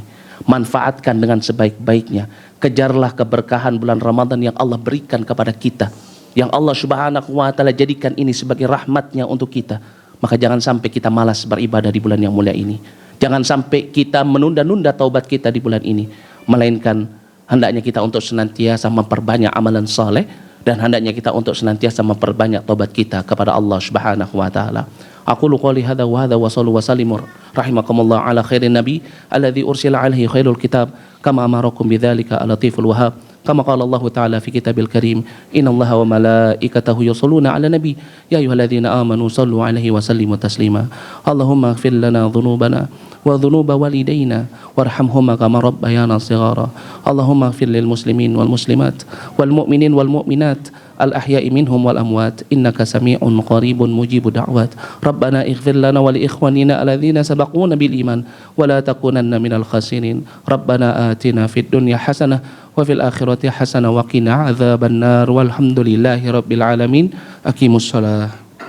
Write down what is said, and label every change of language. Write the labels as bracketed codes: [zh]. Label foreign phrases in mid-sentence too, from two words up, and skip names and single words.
[id] Manfaatkan dengan sebaik-baiknya. Kejarlah keberkahan bulan Ramadan yang Allah berikan kepada kita, yang Allah [ar] سبحانه وتعالى [id] jadikan ini sebagai rahmatnya untuk kita. Maka jangan sampai kita malas beribadah di bulan yang mulia ini. Jangan sampai kita menunda-nunda taubat kita di bulan ini, melainkan hendaknya kita untuk senantiasa memperbanyak amalan saleh, dan hendaknya kita untuk senantiasa memperbanyak taubat kita kepada Allah [ar] سبحانه وتعالى. أقول قولي هذا وصلوا وسلموا رحمكم الله على خير النبي الذي أرسل عليه خير الكتاب كما أمركم بذلك اللطيف الوهاب. كما قال الله تعالى في الكتاب الكريم، إن الله وملائكته يصلون على النبي يا أيها الذين آمنوا صلوا عليه وسلموا تسليما. اللهم اغفر لنا ذنوبنا وذنوب والدينا وارحمهما كما ربيانا صغارا. اللهم اغفر للمسلمين والمسلمات والمؤمنين والمؤمنات الأحياء منهم والأموات إنك سميع قريب مجيب الدعوات. ربنا اغفر لنا ولإخواننا الذين سبقونا بالإيمان ولا تكونن من الخاسرين. ربنا آتنا في الدنيا حسنة وفي الآخرة حسنة وقنا عذاب النار والحمد لله رب العالمين. أقيموا الصلاة.